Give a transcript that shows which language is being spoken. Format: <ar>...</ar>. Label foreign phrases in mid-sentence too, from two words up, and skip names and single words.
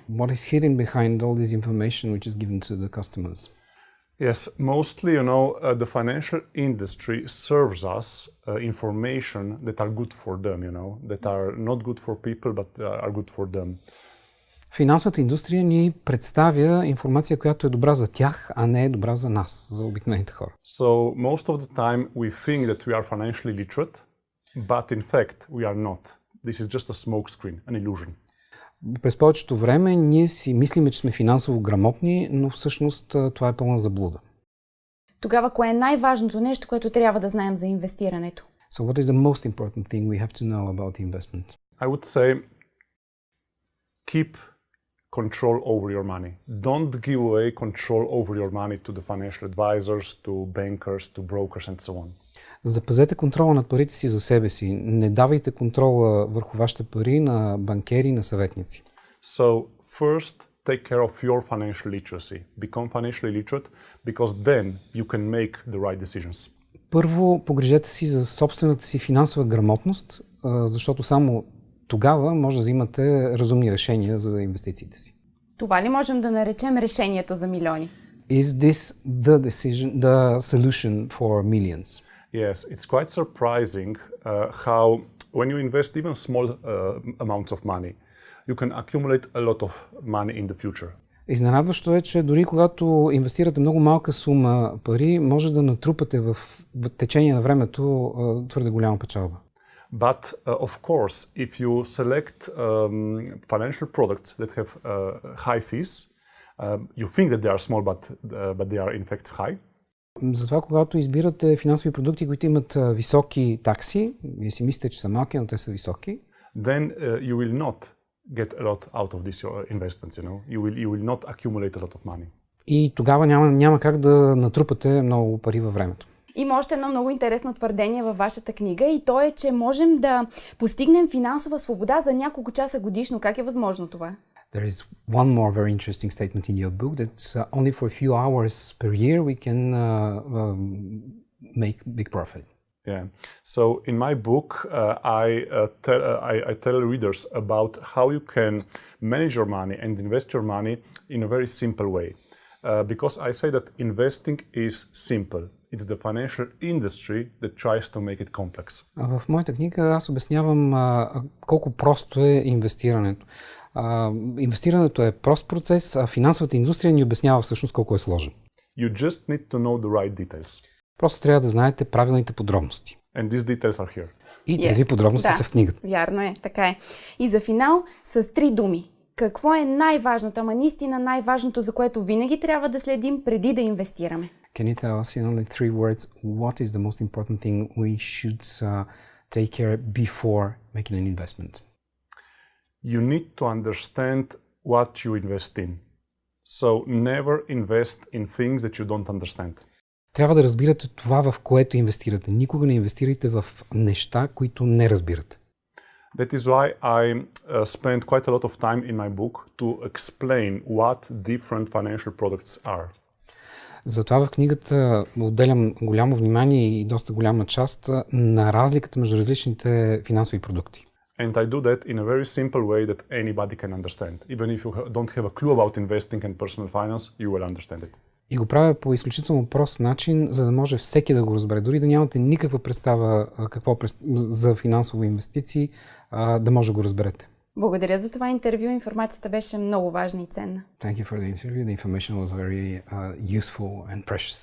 <en>What is hidden behind all this information which is given to the customers? Yes, mostly, the financial industry serves us information that are good for them, that are not good for people, but are good for them.</en> <bg>Финансовата индустрия ни представя информация, която е добра за тях, а не е добра за нас, за обикновените хора.</bg> <en>So, most of the time we think that we are financially literate, but in fact we are not. This is just a smoke screen, an illusion.</en> <bg>През повечето време ние си мислиме, че сме финансово грамотни, но всъщност това е пълна заблуда. Тогава, кое е най-важното нещо, което трябва да знаем за инвестирането?</bg> <en>So what is the most important thing we have to know about investment? I would say keep control over your money. Don't give away control over your money to the financial advisors, to bankers, to brokers and so on.</en> <bg>Запазете контрола над парите си за себе си. Не давайте контрола върху вашите пари на банкери и на съветници.</bg> <en>So, first, take care of your financial literacy. Become financially literate, because then you can make the right decisions.</en> <bg>Първо, погрижете си за собствената си финансова грамотност, защото само тогава може да взимате разумни решения за инвестициите си. Това ли можем да наречем решението за милиони?</bg> <en>Is this the solution for millions? Yes, it's quite surprising how when you invest even small amounts of money, you can accumulate a lot of money in the future.</en> <bg>Изненадващо е, че дори когато инвестирате много малка сума пари, може да натрупате в течение на времето твърде голяма печалба.</bg> <en>But of course, if you select financial products that have high fees, you think that they are small, but they are in fact high.</en> <bg>Затова, когато избирате финансови продукти, които имат високи такси, вие си мислите, че са малки, но те са високи,</bg> <en>then you will not get a lot out of these investments, You will not accumulate a lot of money.</en> <bg>И тогава няма как да натрупате много пари във времето. Има още едно много интересно твърдение във вашата книга и то е, че можем да постигнем финансова свобода за няколко часа годишно. Как е възможно това?</bg> <en>There is one more very interesting statement in your book that only for a few hours per year we can make big profit. Yeah. So in my book, I tell readers about how you can manage your money and invest your money in a very simple way. Because I say that investing is simple. It's the financial industry that tries to make it complex.</en> <bg>В моята книга аз обяснявам колко просто е инвестирането. Инвестирането е прост процес, а финансовата индустрия ни обяснява всъщност колко е сложен.</bg> <en>You just need to know the right details.</en> <bg>Просто трябва да знаете правилните подробности.</bg> <en>And these details are here.</en> <bg>И тези подробности са в книгата. Вярно е, така е. И за финал с 3 думи. Какво е най-важното, ама наистина най-важното, за което винаги трябва да следим преди да инвестираме?</bg> <en>Can you tell us in only 3 words what is the most important thing we should take care before making an investment? You need to understand what you invest in. So never invest in things that you don't understand.</en> <bg>Трябва да разбирате това, в което инвестирате. Никога не инвестирайте в неща, които не разбирате.</bg> <en>That is why I spent quite a lot of time in my book to explain what different financial products are.</en> <bg>Затова в книгата отделям голямо внимание и доста голяма част на разликата между различните финансови продукти.</bg> <en>And I do that in a very simple way that anybody can understand. Even if you don't have a clue about investing and personal finance, you will understand it.</en> <bg>И го правя по изключително прост начин, за да може всеки да го разбере. Дори да нямате никаква представа за финансови инвестиции, да може да го разберете. Благодаря за това интервю. Информацията беше много важна и ценна.</bg> <en>Thank you for the interview. The information was very useful and precious.</en>